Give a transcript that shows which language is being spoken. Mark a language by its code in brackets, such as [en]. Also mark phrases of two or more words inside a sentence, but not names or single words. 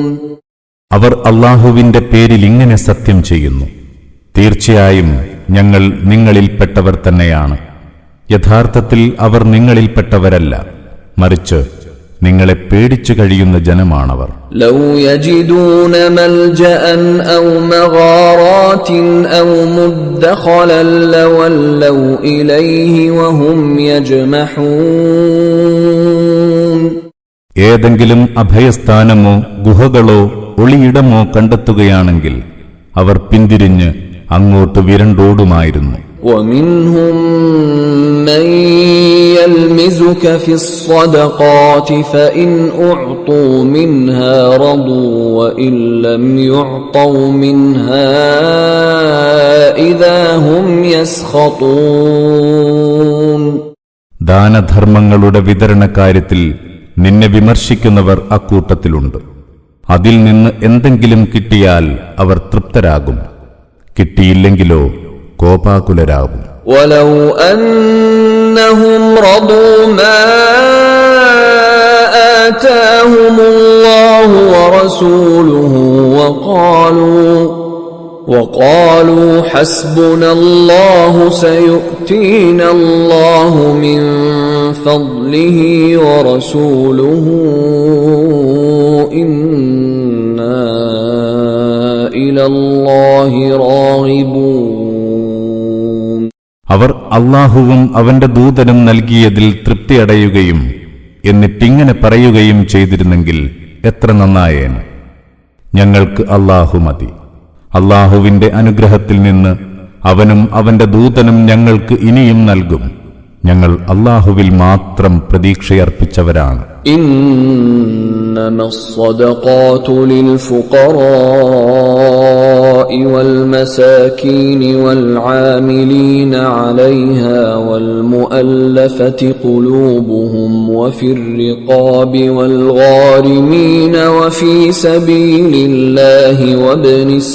[ml] അവർ അല്ലാഹുവിന്റെ പേരിൽ ഇങ്ങനെ സത്യം ചെയ്യുന്നു: തീർച്ചയായും ഞങ്ങൾ നിങ്ങളിൽപ്പെട്ടവർ തന്നെയാണ്. യഥാർത്ഥത്തിൽ അവർ നിങ്ങളിൽപ്പെട്ടവരല്ല, മറിച്ച് നിങ്ങളെ പേടിച്ചു കഴിയുന്ന ജനമാണവർ. [ar] لو يجدون ملجأ أو مغارات أو مدخلا لولوا إليه وهم يجمحون. [ml] ഏതെങ്കിലും അഭയസ്ഥാനമോ ഗുഹകളോ ഒളിയിടമോ കണ്ടെത്തുകയാണെങ്കിൽ അവർ പിന്തിരിഞ്ഞ് അങ്ങോട്ട് വിരണ്ടോടുമായിരുന്നു. [ar] ومنهم من يلمزك في الصدقات فإن أعطوا منها رضوا وإن لم يعطوا منها إذا هم يسخطون. [ml] ദാനധർമ്മങ്ങളുടെ വിതരണകാര്യത്തിൽ നിന്നെ വിമർശിക്കുന്നവർ അക്കൂട്ടത്തിലുണ്ട്. അതിൽ നിന്ന് എന്തെങ്കിലും കിട്ടിയാൽ അവർ തൃപ്തരാകും, കിട്ടിയില്ലെങ്കിലോ കോപാകുലരാകും. [ar] ولو أنهم رضوا ما آتاهم الله ورسوله وقالوا حسبنا الله سيؤتينا الله من فضله ورسوله إنا إلى الله راغبون. [ml] അവർ അല്ലാഹുവും അവന്റെ ദൂതനും നൽകിയതിൽ തൃപ്തിയടയുകയും എന്നിട്ടിങ്ങനെ പറയുകയും ചെയ്തിരുന്നെങ്കിൽ എത്ര നന്നായേനെ. ഞങ്ങൾക്ക് അല്ലാഹു മതി. അല്ലാഹുവിന്റെ അനുഗ്രഹത്തിൽ നിന്ന് അവനും അവന്റെ ദൂതനും ഞങ്ങൾക്ക് ഇനിയും നൽകും. ഞങ്ങൾ അല്ലാഹുവിൽ മാത്രം പ്രതീക്ഷയർപ്പിച്ചവരാണ്. [ar] إنما الصدقات للفقراء والمساكين والعاملين عليها والمؤلفة قلوبهم وفي الرقاب والغارمين وفي سبيل الله وابن